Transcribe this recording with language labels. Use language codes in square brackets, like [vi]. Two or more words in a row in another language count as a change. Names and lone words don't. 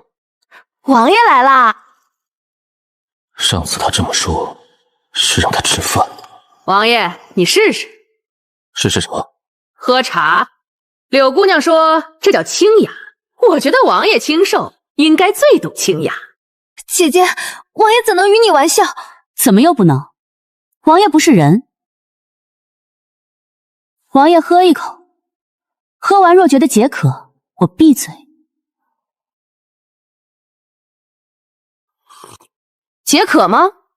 [zh] 王爺來啦！上次他這麼說，是讓他吃飯。王爺，你試試。試試什麼？喝茶。柳姑娘說這叫清雅，我覺得王爺清瘦，應該最懂清雅。姐姐，王爺怎能與你玩笑？怎麼又不能？王爺不是人。王爺喝一口，喝完若覺得解渴，我閉嘴。解渴嗎？